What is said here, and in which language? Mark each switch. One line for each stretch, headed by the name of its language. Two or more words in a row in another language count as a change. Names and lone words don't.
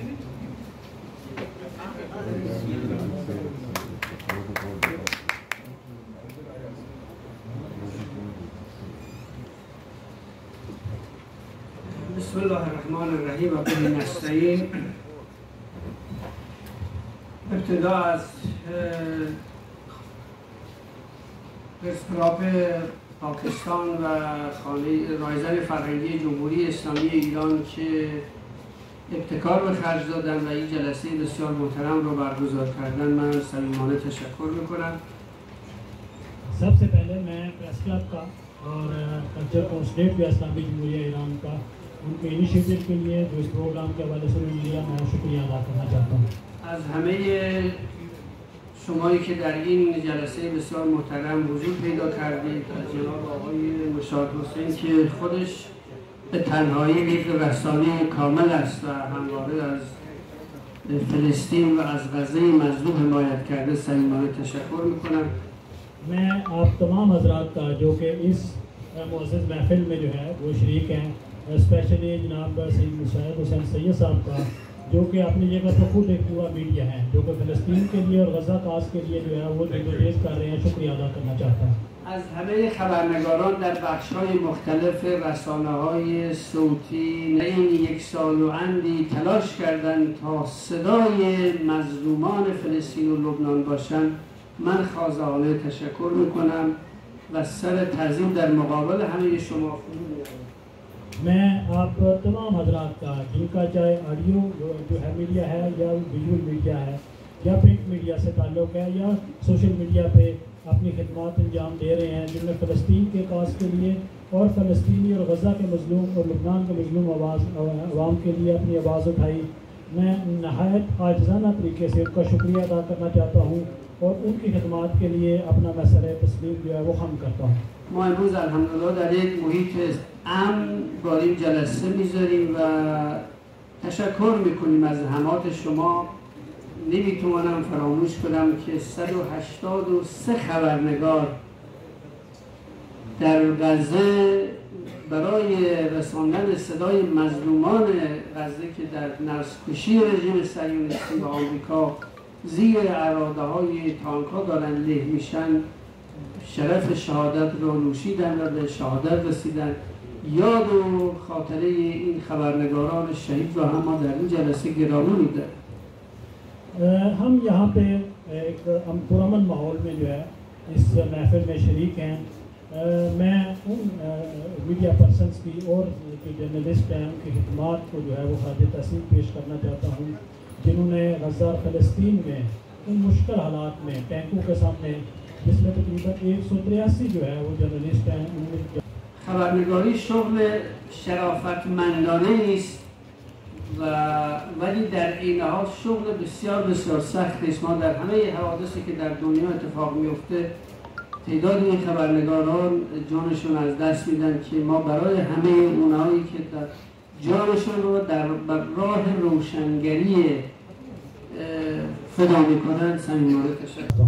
Arabic: بسم الله الرحمن الرحيم وبه نستعين.
Persian: इब्तिदा पाकिस्तान و رایزن فرهنگی جمهوری اسلامی ایران که ابتکار به خرج دادن و این جلسه بسیار محترم رو برگزار کردن من صمیمانه تشکر میکنم.
Urdu: سب سے پہلے میں
English: press club
Urdu: کا اور
English: culture council
Urdu: بھی اسلامی جمہوریہ ایران کا ان کے انیشیٹو کے لیے جو اس پروگرام کے حوالے سے لیا میں شکریہ ادا کرنا چاہتا ہوں.
Persian: از همه شمایی که در این جلسه بسیار محترم حضور پیدا کردید، از جناب آقای مشاد حسین که خودش به تنهایی یک رسانه کامل است و همواره از فلسطین و از غزه مظلوم حمایت کرده صمیمانه تشکر میکنم.
Urdu: میں آپ تمام حضرات کا جو کہ اس معزز محفل میں جو ہے وہ شریک ہیں، اسپیشلی جناب سید مشاہد حسین سید صاحب کا جو کہ اپنی جگہ پر خود ایک پورا میڈیا ہے جو کہ فلسطین کے لیے اور غزہ کاز کے لیے جو ہے وہ جدوجہد کر رہے ہیں. شکریہ ادا کرنا چاہتا ہوں.
Persian: از همه خبرنگاران در بخش‌های مختلف رسانه‌های صوتی این یک سال و اندی تلاش کردند تا صدای مظلومان فلسطین و لبنان باشند. من خواضعانه تشکر میکنم و سر تعظیم در مقابل همه شما فرو می‌برم.
Urdu: میں آپ تمام حضرات کا جن کا چاہے آڈیو جو ہے میڈیا ہے یا
English: visual media
Urdu: ہے یا
English: print media
Urdu: سے تعلق ہے یا
English: social media
Urdu: پہ اپنی خدمت انجام دے رہے ہیں، جن میں فلسطین کے کاز کے لیے اور فلسطینی اور غزہ کے مظلوم اور لبنان کے مظلوم عوام کے لیے اپنی آواز اٹھائی، میں نہایت عاجزانہ طریقے سے ان کا شکریہ ادا کرنا چاہتا ہوں اور ان کی خدمت کے لیے اپنا میں سر تسلیم جو ہے وہ خم کرتا ہوں.
Persian: ما امروز الحمدلله در یک محیط امن با این جلسه میذاریم و تشکر میکنیم از همات شما. نمیتوانم فراموش کنم که 183 خبرنگار در غزه برای رساندن صدای مظلومان غزه که در نسل‌کشی رژیم صهیونیستی و آمریکا زیر اراده های تانک‌ها دارن له میشن شرف شهادت رو نوشیدن و به شهادت رسیدن. یاد و خاطره این خبرنگاران شهید رو هم ما در این جلسه گرامی می‌داریم.
Urdu: ہم یہاں پہ ایک پرامن ماحول میں جو ہے اس محفل میں شریک ہیں. میں ان
English: media persons
Urdu: کی اور جو جرنلسٹ ہیں ان کی خدمت کو جو ہے وہ خاطر تحسین پیش کرنا چاہتا ہوں، جنہوں نے غزہ فلسطین میں ان مشکل حالات میں ٹینکوں کے سامنے جس میں تقریباً 183 جو ہے وہ جرنلسٹ ہیں انہوں نے
Persian: خبرنگاری شغل شرافتمندانه است ولی در این حال شغل بسیار بسیار سخت است. ما در همه حوادثی که در دنیا اتفاق میفته تعداد این خبرنگاران جانشون از دست میدن که ما برای همه اونایی که در جانشون رو در راه روشنگری فدا میکنن صمیمانه تشکر.